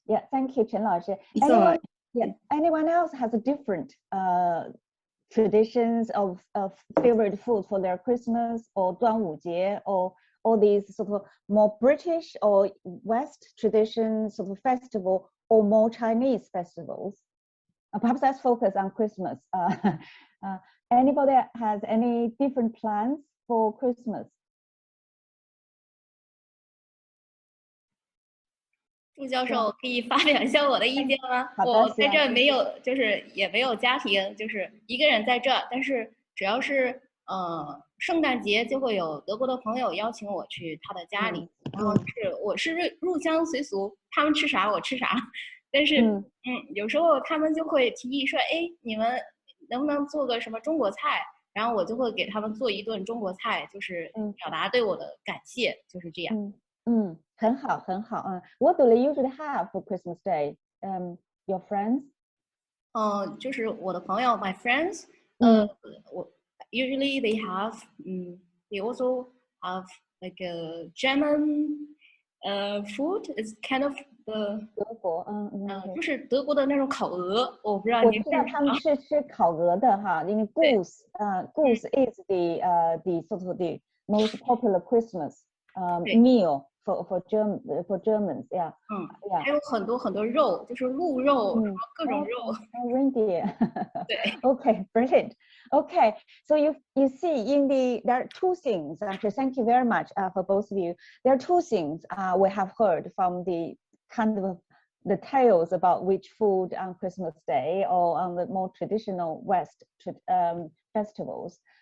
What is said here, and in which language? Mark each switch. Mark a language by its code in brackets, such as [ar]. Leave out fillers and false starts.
[en] Yeah, thank you, Chen 老师. Anyone else has a different traditions of favorite food for their Christmas or 端午节 or all these sort of more British or West traditions of a festival or more Chinese festivals? Perhaps let's focus on Christmas. Anybody has any different plans for Christmas? [zh] 祝教授可以发表一下我的意见吗？好的，我在这没有，就是也没有家庭，就是一个人在这，但是只要是圣诞节就会有德国的朋友邀请我去他的家里，然后我是入乡随俗，他们吃啥我吃啥，但是有时候他们就会提议说，哎，你们能不能做个什么中国菜？然后我就会给他们做一顿中国菜，就是表达对我的感谢，就是这样。很好，很好。 [en] What do they usually have for Christmas Day? Your friends? [zh] 就是我的朋友 ， [en] my friends. 我 usually they have, they also have like a German, food. It's kind of the [zh] 德国，就是德国的那种烤鹅，我不知道我您知道他们是吃烤鹅的哈，因为 [en] goose is the sort of the most popular Christmas meal for Germans, yeah. [zh] 还有很多很多肉，就是鹿肉，各种肉。 [en] Reindeer. [zh] 对。 [en] Okay, brilliant. Okay, so you see there are two things. Actually, thank you very much for both of you. There are two things we have heard from the kind of the tales about which food on Christmas Day or on the more traditional West festivals.